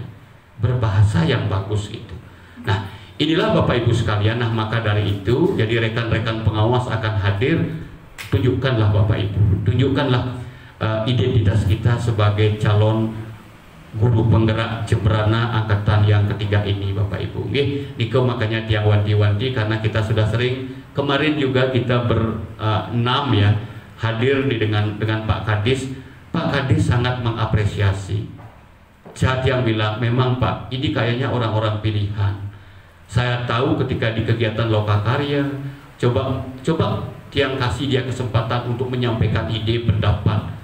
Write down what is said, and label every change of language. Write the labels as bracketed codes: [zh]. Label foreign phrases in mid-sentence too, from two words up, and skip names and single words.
[id] Berbahasa yang bagus itu. Nah, inilah Bapak Ibu sekalian. Nah, maka dari itu, jadi rekan-rekan pengawas akan hadir. Tunjukkanlah Bapak Ibu, tunjukkanlah identitas kita sebagai calon guru penggerak Jembrana angkatan yang ketiga ini Bapak Ibu. Niko makanya tiang wanti-wanti karena kita sudah sering kemarin juga kita berenam ya hadir dengan Pak Kadis. Pak Kadis sangat mengapresiasi. Saat yang bilang memang Pak, ini kayaknya orang-orang pilihan. Saya tahu ketika di kegiatan lokakarya, coba tiang kasih dia kesempatan untuk menyampaikan ide, pendapat.